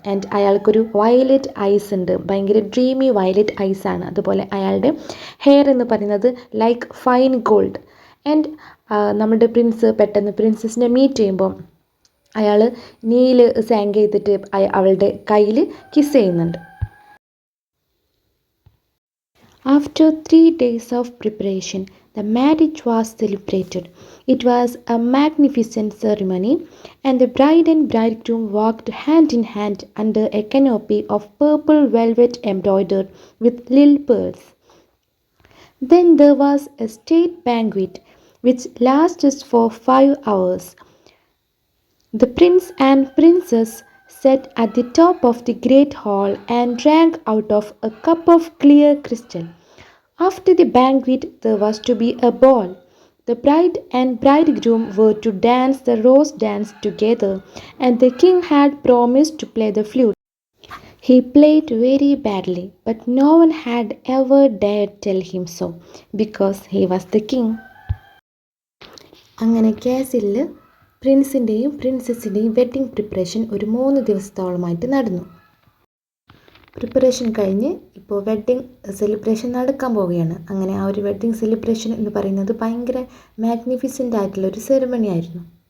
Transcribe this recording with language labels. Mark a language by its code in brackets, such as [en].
[ml] And അയാൾക്കൊരു violet ice ഉണ്ട്, ഭയങ്കര ഡ്രീമി വയലറ്റ് ഐസ് ആണ്. അതുപോലെ അയാളുടെ ഹെയർ എന്ന് പറയുന്നത് [en] Like fine gold. [ml] ആൻഡ് നമ്മുടെ പ്രിൻസ് പെട്ടെന്ന് പ്രിൻസസിനെ മീറ്റ് ചെയ്യുമ്പോൾ അയാൾ നീൽ സാങ്ക് ചെയ്തിട്ട് അവളുടെ കയ്യിൽ കിസ് ചെയ്യുന്നുണ്ട്. [en] After 3 days of preparation, the marriage was celebrated. It was a magnificent ceremony, and the bride and bridegroom walked hand in hand under a canopy of purple velvet embroidered with little pearls. Then there was a state banquet which lasted for 5 hours. The prince and princess sat at the top of the great hall and drank out of a cup of clear crystal. After the banquet, there was to be a ball. The bride and bridegroom were to dance the rose dance together, and the king had promised to play the flute. He played very badly, but no one had ever dared tell him so, because he was the king. [ml] അങ്ങനെ കാസിലിൽ പ്രിൻസിൻ്റെയും പ്രിൻസസിൻ്റെയും wedding preparation ഒരു 3 ദിവസത്തോളമായിട്ട് നടന്നു. Preparation കഴിഞ്ഞ് ഇപ്പോൾ wedding celebration നടക്കാൻ പോവുകയാണ്. അങ്ങനെ ആ ഒരു വെഡ്ഡിങ് സെലിബ്രേഷൻ എന്ന് പറയുന്നത് ഭയങ്കര മാഗ്നിഫിസൻ്റ് ആയിട്ടുള്ളൊരു സെറിമണി ആയിരുന്നു.